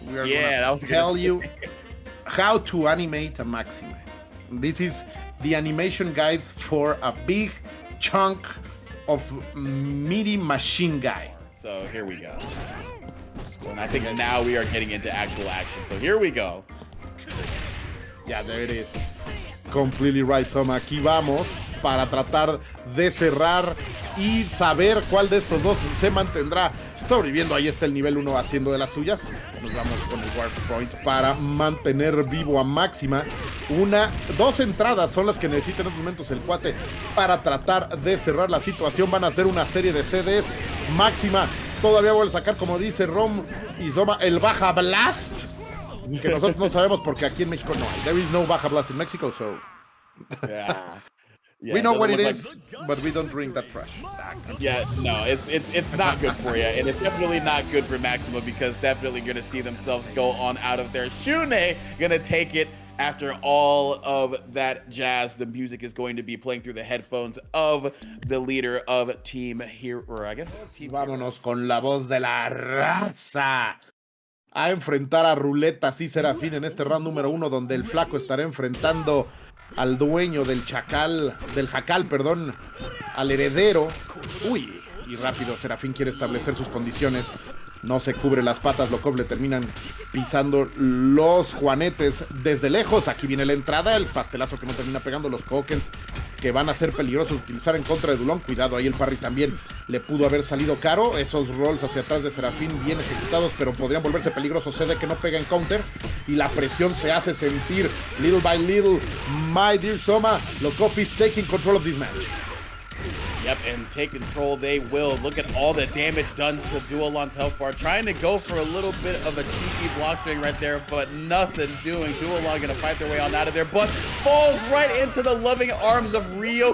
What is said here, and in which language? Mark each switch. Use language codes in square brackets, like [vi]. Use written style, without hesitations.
[en] We are going to tell you how to animate a Maxima. This is the animation guide for a big chunk of meaty machine guy. So here we go. So I think now we are getting into actual action. So here we go. Yeah, there it is. Completely right, Soma. [es] Aquí vamos para tratar de cerrar y saber cuál de estos dos se mantendrá sobreviviendo. Ahí está el nivel 1 haciendo de las suyas. Nos vamos con el Warp Point para mantener vivo a Maxima. 2 entradas son las que necesita en estos momentos el Kuate para tratar de cerrar la situación. Van a hacer una serie de CDs. Maxima todavía vuelve a sacar, como dice Rom y Zoma, el Baja Blast. Que nosotros no sabemos porque aquí en México no hay. [en] There is no Baja Blast in Mexico, so... Yeah. Yeah, we know it what it doesn't is, look but we don't drink that trash. Yeah, no, it's not good for you, and it's definitely not good for Maxima because definitely gonna see themselves go on out of there. Shun'ei gonna take it after all of that jazz. The music is going to be playing through the headphones of the leader of Team Hero, or I guess Team [es] Vámonos con la voz de la raza a enfrentar a Ruletas y Serafín en este round número 1, donde el flaco estará enfrentando al dueño del jacal, perdón, al heredero. Uy, y rápido, Serafín quiere establecer sus condiciones. No se cubre las patas, Lokof le terminan pisando los juanetes desde lejos. Aquí viene la entrada, el pastelazo que no termina pegando, los tokens que van a ser peligrosos utilizar en contra de Dulón. Cuidado, ahí el parry también le pudo haber salido caro. Esos rolls hacia atrás de Serafín bien ejecutados, pero podrían volverse peligrosos. CD que no pega en counter y la presión se hace sentir. [en] Little by little, my dear Soma, Lokof is taking control of this match. Yep, and take control they will. Look at all the damage done to Duolon's health bar. Trying to go for a little bit of a cheeky block string right there, but nothing doing. Duolon gonna fight their way on out of there, but falls right into the loving arms of Rio.